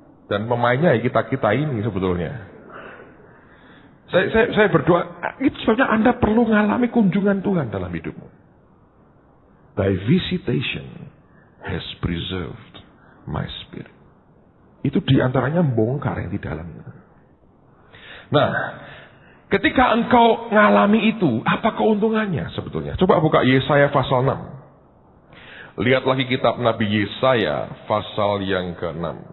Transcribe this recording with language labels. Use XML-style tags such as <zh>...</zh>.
<id>Dan pemainnya ya kita ini sebetulnya. Saya berdoa, itu sebabnya Anda perlu mengalami kunjungan Tuhan dalam hidupmu.</id> <en>Thy visitation has preserved my spirit.</en> <id>Itu diantaranya bongkar yang di dalamnya. Nah, ketika engkau ngalami itu, apa keuntungannya sebetulnya? Coba buka Yesaya pasal 6. Lihat lagi kitab Nabi Yesaya pasal yang ke-6.</id>